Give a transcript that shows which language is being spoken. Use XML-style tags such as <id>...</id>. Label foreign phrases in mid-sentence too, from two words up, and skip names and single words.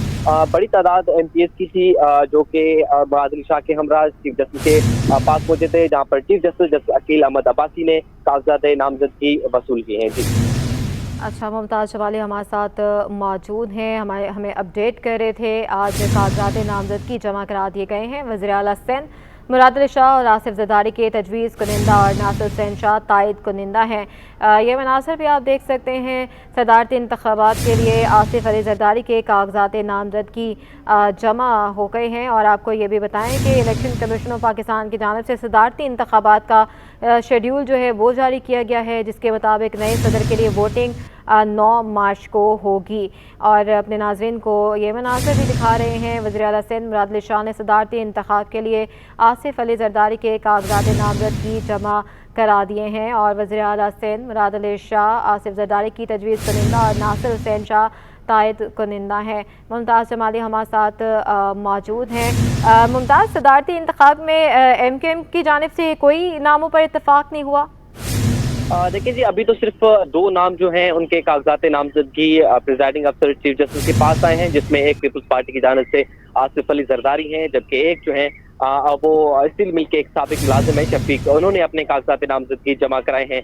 <ur>بڑی تعداد MPs کی تھی جو کہ مراد علی شاہ کے ہمرا</ur> <en>Chief Justice</en> <ur>کے پاس پہنچے تھے، جہاں پر</ur> <en>Chief Justice</en> <ur>عقیل احمد عباسی نے کاغذات نامزدگی وصول کی ہیں. जी, اچھا، ممتاز جمالی ہمارے ساتھ موجود ہیں، ہمیں اپڈیٹ کر رہے تھے. آج کاغذات نامزدگی جمع کرا دیے گئے ہیں. وزیر اعلیٰ سندھ مراد علی شاہ اور آصف زرداری کے تجویز کنندہ اور ناصر حسین شاہ تائید کنندہ ہیں. یہ مناظر بھی آپ دیکھ سکتے ہیں۔ صدارتی انتخابات کے لیے آصف علی زرداری کے کاغذات نامزدگی جمع ہو گئے ہیں. اور آپ کو یہ بھی بتائیں کہ الیکشن کمیشن آف پاکستان کی جانب سے صدارتی انتخابات کا شیڈول جو ہے وہ جاری کیا گیا ہے، جس کے مطابق نئے صدر کے لیے ووٹنگ 9 مارچ کو ہوگی. اور اپنے ناظرین کو یہ مناظر بھی دکھا رہے ہیں. وزیر اعلیٰ سندھ مراد علی شاہ نے صدارتی انتخاب کے لیے آصف علی زرداری کے کاغذات نامزدگی جمع کرا دیے ہیں. اور وزیر اعلیٰ سندھ مراد علی شاہ آصف زرداری کی تجویز کنندہ اور ناصر حسین شاہ تائید کنندہ ہے. ممتاز جمالی ہمارے ساتھ موجود ہیں. ممتاز، صدارتی انتخاب میں MKM کی جانب سے کوئی ناموں پر اتفاق نہیں ہوا? دیکھیے جی، ابھی تو صرف 2 نام جو ہیں ان کے کاغذات نامزدگی</ur> <en>Presiding Officer Chief Justice</en> <ur>کے پاس آئے ہیں، جس میں ایک پیپلز پارٹی کی جانب سے آصف علی زرداری ہیں، جبکہ ایک جو ہے وہ اسٹیل مل کے ایک سابق ملازم ہے شفیق، انہوں نے اپنے کاغذات نامزدگی جمع کرائے ہیں.</ur>